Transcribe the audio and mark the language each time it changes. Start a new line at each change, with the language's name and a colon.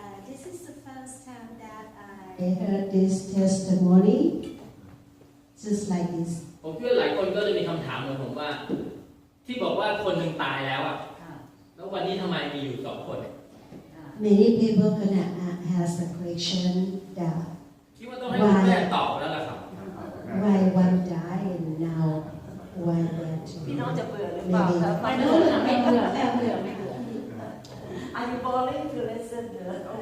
English: This is the first time that I heard this testimony just like this
Thai: ผมคิดว่าหลายคนก็จะมีคำถามเหมือนผมว่าที่บอกว่าคนหนึ่งตายแล้วอ่ะแล้ววันนี้ทำไมมีอยู่2 คน
English: Many people gonna ask the question that
Thai: คิดว่าต้องให้คุณแม่ตอบแล้วล่ะครับ
English: why one died and now why there two
Thai: พี่น้องจะเบื่อหรือเปล่าครับไม่เบื่อ
English: Are you boring to listen to the